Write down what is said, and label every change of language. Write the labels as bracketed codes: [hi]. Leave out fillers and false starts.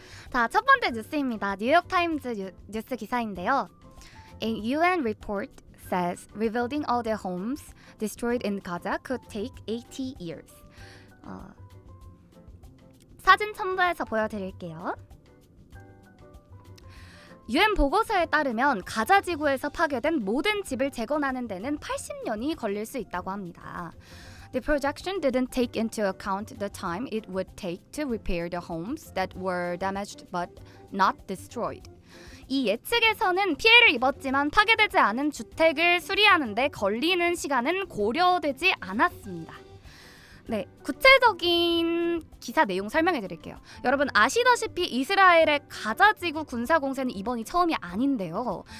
[ko] 자, 첫 번째 뉴스입니다. 뉴욕타임즈 뉴스 기사인데요. [en] A UN report says rebuilding all the homes destroyed in Gaza could take 80 years. [ko] 사진 첨부해서 보여드릴게요. UN 보고서에 따르면 가자 지구에서 파괴된 모든 집을 재건하는 데는 80년이 걸릴 수 있다고 합니다. [en] The projection didn't take into account the time it would take to repair the homes that were damaged but not destroyed. [ko] 이 예측에서는 피해를 입었지만 파괴되지 않은 주택을 수리하는 데 걸리는 시간은 고려되지 않았습니다. 네, 구체적인 기사 내용 설명해 드릴게요. 여러분 아시다시피 이스라엘의 가자지구 군사공세는 이번이 처음이 아닌데요.